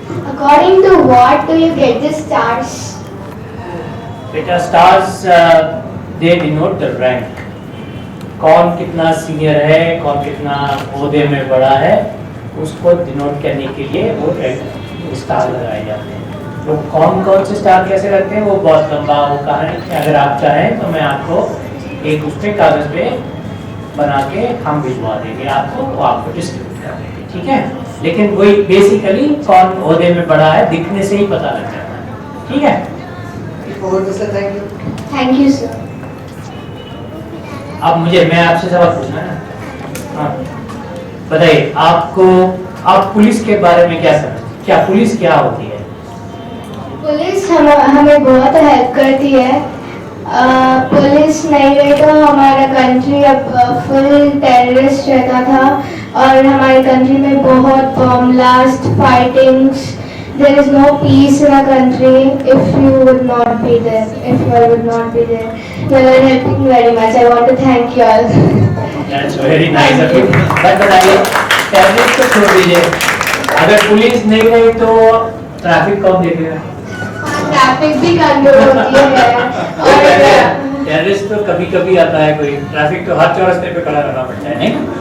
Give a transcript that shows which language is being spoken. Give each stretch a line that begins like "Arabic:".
English: According to what do you get the stars? बेटा stars they denote the rank.
Hindi: कौन कितना senior है, कौन कितना ओहदे में बड़ा है, उसको डिनोट करने के लिए वो रैंक स्टार लगाए जाते हैं। तो कौन कौन से स्टार कैसे लगते हैं वो बहुत लंबा वो कहानी है। अगर आप चाहें तो मैं आपको एक उस पे कागज पे बना के हम भिजवा देंगे आपको, वो आपको डिस्ट्रीब्यूट कर देंगे, ठीक है? लेकिन वही बेसिकली कौन ओहदे में बड़ा है दिखने से ही पता लग जाता है, ठीक है?
English: Over to sir, thank you. Thank you, sir.
Hindi: अब मैं आपसे सवाल पूछना है। हाँ, बताइए आप पुलिस के बारे में क्या समझते? क्या पुलिस क्या होती है? पुलिस हमें बहुत हेल्प करती है। पुलिस नहीं रही तो हमारा कंट्री अब फुल टेररिस्ट रहता था और हमारी कंट्री में बहुत bomb blast, fightings,
English: there is no peace in a country if you would not be there. If you all would not be there, you are helping me very much. I want to thank you all. That's very nice of you.
Hindi: But बताइए, terrorist को छोड़ दीजिए. अगर police नहीं रही तो traffic कौन देखेगा? ट्रैफिक भी कंट्रोल होती है और टेररिस्ट तो कभी कभी आता है कोई, ट्रैफिक तो हर चौरास्ते पे खड़ा रहना पड़ता है, नहीं?